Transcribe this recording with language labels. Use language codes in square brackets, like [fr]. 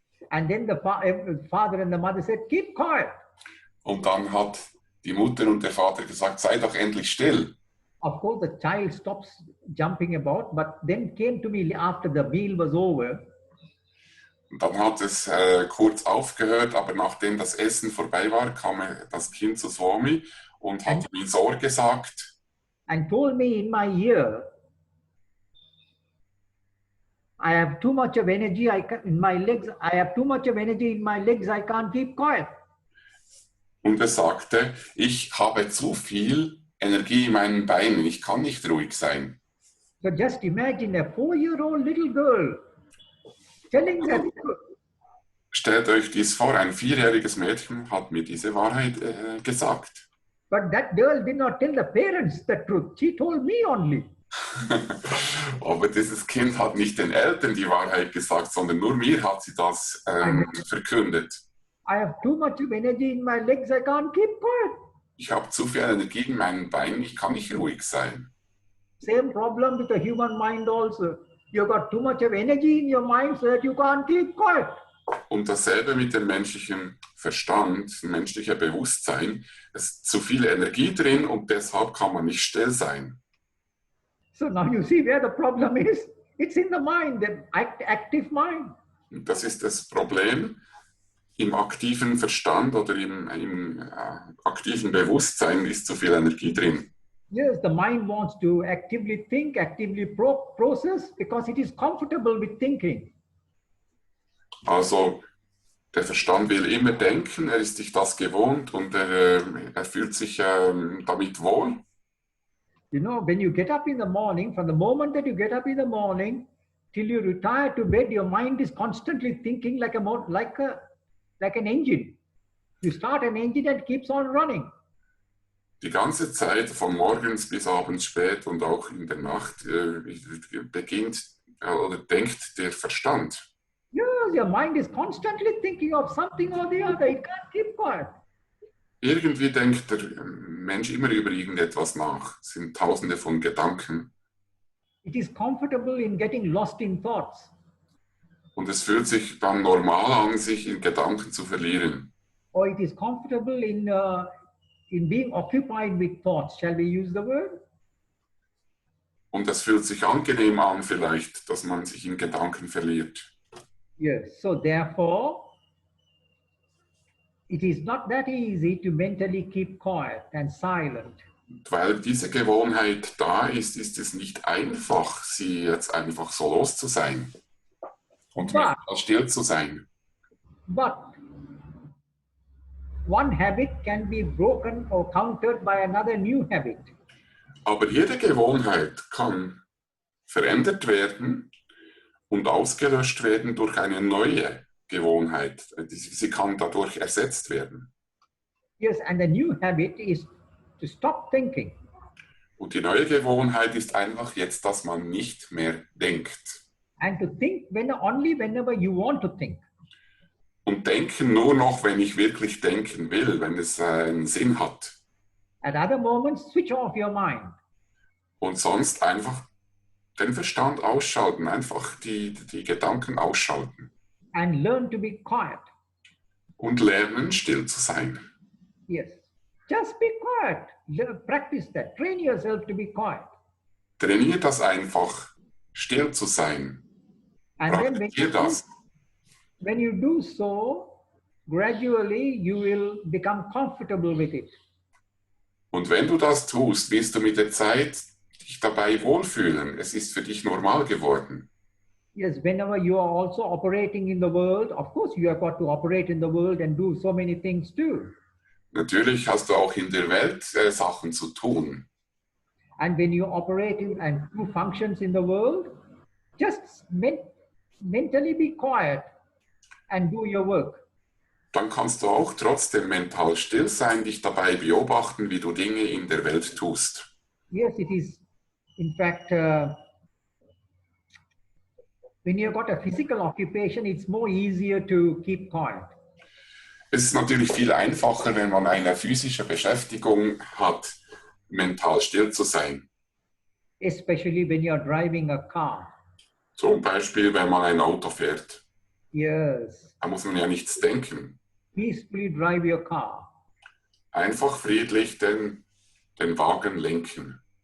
[en] And then the father and the mother said, keep quiet. [de] Und dann hat die Mutter und der Vater gesagt, sei doch endlich still. [en] Of course, the child stops jumping about, but then came to me after the meal was over. [de] Und dann hat es kurz aufgehört, aber nachdem das Essen vorbei war, kam das Kind zu Swami und hat ihm ins Ohr gesagt. [en] And told me in my ear, I have too much of energy in my legs. I have too much of energy in my legs. I can't keep quiet. [de] Und er sagte, ich habe zu viel Energie in meinen Beinen, ich kann nicht ruhig sein. [en] So just imagine a 4-year-old little girl telling that. [de] Stellt euch dies vor, ein 4-jähriges Mädchen hat mir diese Wahrheit gesagt. [en] But that girl did not tell the parents the truth. She told me only. [de] Aber dieses Kind hat nicht den Eltern die Wahrheit gesagt, sondern nur mir hat sie das verkündet. [en] I have too much of energy in my legs. I can't keep quiet. [de] Ich habe zu viel Energie in meinen Beinen, ich kann nicht ruhig sein. [en] Same problem with the human mind also. You got too much of energy in your mind so that you can't keep quiet. [de] Und dasselbe mit dem menschlichen Verstand, menschlicher Bewusstsein. Es ist zu viel Energie drin und deshalb kann man nicht still sein. [en] So now you see where the problem is. It's in the mind, the active mind. [de] Und das ist das Problem. Im aktiven Verstand oder im aktiven Bewusstsein ist zu viel Energie drin. [en] Yes, the mind wants to actively think, actively process because it is comfortable with thinking. [de] Also der Verstand will immer denken, er ist sich das gewohnt und er fühlt sich damit wohl. [en] You know, when you get up in the morning, from the moment that you get up in the morning till you retire to bed, your mind is constantly thinking like an engine. You start an engine and it keeps on running. [de] Die ganze Zeit, von morgens bis abends spät und auch in der Nacht, beginnt oder denkt der Verstand. [en] Yes, your mind is constantly thinking of something or the other. It can't keep quiet. [de] Irgendwie denkt der Mensch immer über irgendetwas nach. Es sind tausende von Gedanken. [en] It is comfortable in getting lost in thoughts. [de] Und es fühlt sich dann normal an, sich in Gedanken zu verlieren. [en] Or it is comfortable in being occupied with thoughts. Shall we use the word? [de] Und es fühlt sich angenehm an vielleicht, dass man sich in Gedanken verliert. [en] Yes, so therefore, it is not that easy to mentally keep quiet and silent. [de] Weil diese Gewohnheit da ist, ist es nicht einfach, sie jetzt einfach so los zu sein und still zu sein. [en] But one habit can be broken or countered by another new habit. [de] Aber jede Gewohnheit kann verändert werden und ausgelöscht werden durch eine neue Gewohnheit. Sie kann dadurch ersetzt werden. [en] Yes, and the new habit is to stop thinking. [de] Und die neue Gewohnheit ist einfach jetzt, dass man nicht mehr denkt. [en] And to think only whenever you want to think. [de] Und denken nur noch, wenn ich wirklich denken will, wenn es einen Sinn hat. [en] At other moments, switch off your mind. [de] Und sonst einfach den Verstand ausschalten, einfach die Gedanken ausschalten. [en] And learn to be quiet. [de] Und lernen, still zu sein. [en] Yes. Just be quiet. Practice that. Train yourself to be quiet. [de] Trainier das einfach, still zu sein. [en] And then [de] Praktizier das. [en] when you do so, gradually you will become comfortable with it. [de] Und wenn du das tust, wirst du mit der Zeit dich dabei wohlfühlen. Es ist für dich normal geworden. [en] Yes, whenever you are also operating in the world, of course you have got to operate in the world and do so many things too. [de] Natürlich hast du auch in der Welt Sachen zu tun. [en] And when you operate and do functions in the world, just mentally be quiet and do your work. [de] Dann kannst du auch trotzdem mental still sein, dich dabei beobachten, wie du Dinge in der Welt tust. [en] Yes, it is. In fact, when you've got a physical occupation, it's more easier to keep quiet. [de] Es ist natürlich viel einfacher, wenn man eine physische Beschäftigung hat, mental still zu sein. [en] Especially when you're driving a car. [de] Zum Beispiel, wenn man ein Auto fährt. [en] Yes. [de] Da muss man ja nichts denken. [en] Peacefully drive your car. [de] Einfach friedlich den Wagen lenken.